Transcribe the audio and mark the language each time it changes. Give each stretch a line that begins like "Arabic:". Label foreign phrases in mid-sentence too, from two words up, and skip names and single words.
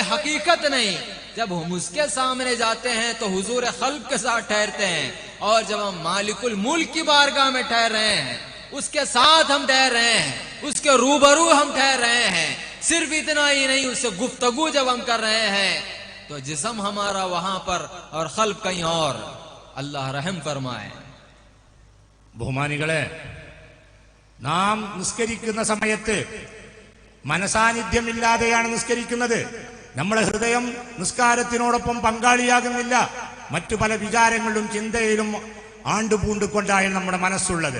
Urdu: حقیقت نہیں, جب ہم اس کے سامنے جاتے ہیں تو حضور قلب کے ساتھ ٹھہرتے ہیں, اور جب ہم مالک الملک کی بارگاہ میں ٹھہر رہے ہیں, اس کے ساتھ ہم ٹھہر رہے ہیں, اس کے روبرو ہم ٹھہر رہے ہیں, صرف اتنا ہی نہیں, اس سے گفتگو جب ہم کر رہے ہیں تو جسم ہمارا وہاں پر اور قلب کہیں اور. اللہ رحم فرمائے.
Malayalam: ബഹുമാനികളെ, നാം നിസ്കരിക്കുന്ന സമയത്ത് മനസാന്നിധ്യമില്ലാതെയാണ് നിസ്കരിക്കുന്നത്. നമ്മുടെ ഹൃദയം നിസ്കാരത്തിനോടൊപ്പം പങ്കാളിയാകുന്നില്ല. മറ്റു പല വിചാരങ്ങളിലും ചിന്തയിലും ആണ്ടുപൂണ്ടുകൊണ്ടാണ് നമ്മുടെ മനസ്സുള്ളത്.